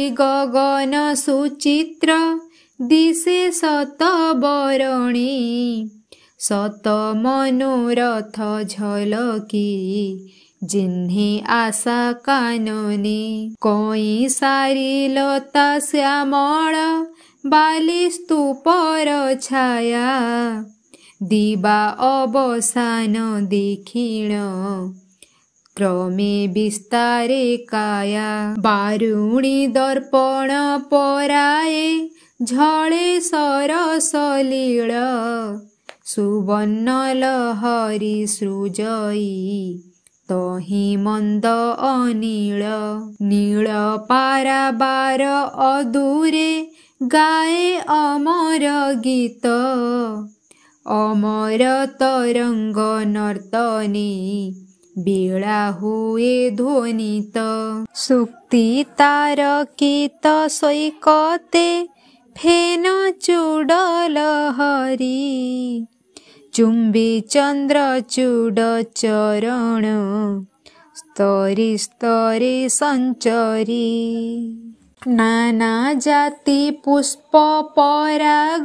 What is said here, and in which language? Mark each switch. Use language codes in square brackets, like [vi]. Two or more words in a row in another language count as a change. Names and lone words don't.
[or] ଗଗନ ସୁଚିତ୍ର ଦିଶେ ସତ ବରଣୀ ସତ ମନୋରଥ ଝଲକୀ ଜିନ୍ହେ ଆଶା କାନନେ କଇ ସାରୀ ଲତା ଶ୍ୟାମଳ ବାଲୀ ସ୍ତୂପର ଛାୟା ଦିବା ଅବସାନ ଦେଖିଣ କ୍ରମେ ବିସ୍ତାରେ କାୟା ବାରୁଣୀ ଦର୍ପଣ ପରାୟେ ଝଳେ ସରସ ଲୀଳ ସୁବର୍ଣ୍ଣ ଲହରୀ ସୃଜଇ ତହି ମନ୍ଦ ଅନୀଳ ନୀଳ ପାରାବାର ଅଦୂରେ ଗାଏ ଅମର ଗୀତ ଅମର ତରଙ୍ଗ ନର୍ତ୍ତନେ ବେଳା ହୁଏ ଧ୍ୱନିତ ସୁକ୍ତି ତାରକିତ ସୈକତେ ଫେନ ଚୂଡଲ ହରୀ ଚୁମ୍ବୀ ଚନ୍ଦ୍ର ଚୂଡ ଚରଣ ସ୍ତରେ ସ୍ତରେ ସଞ୍ଚରୀ ନାନା ଜାତି ପୁଷ୍ପ ପରାଗ